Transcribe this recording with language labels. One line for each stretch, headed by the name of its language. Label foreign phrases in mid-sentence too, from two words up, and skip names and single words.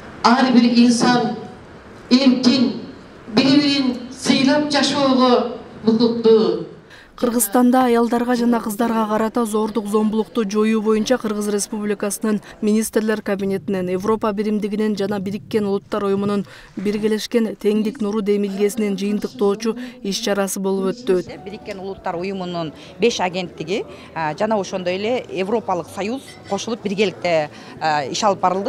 Kyrgyz: Ар бир инсан эркин, бири-бирин сыйлап жашоого укуктуу. Кыргызстанда аялдарга жана кыздарга карата зордук зомбулукту жоюу боюнча Кыргыз Республикасынын Министрлер Кабинетинин, Европа биримдигинин жана Бириккен Улуттар Уюмунун биргелешкен теңдик нуру демилгесинин жыйынтыктоочу иш-чарасы болуп өттү. Бириккен Улуттар Уюмунун 5 агенттиги жана ошондой эле Европалык Союз кошулуп биргеликте иш алып барылды.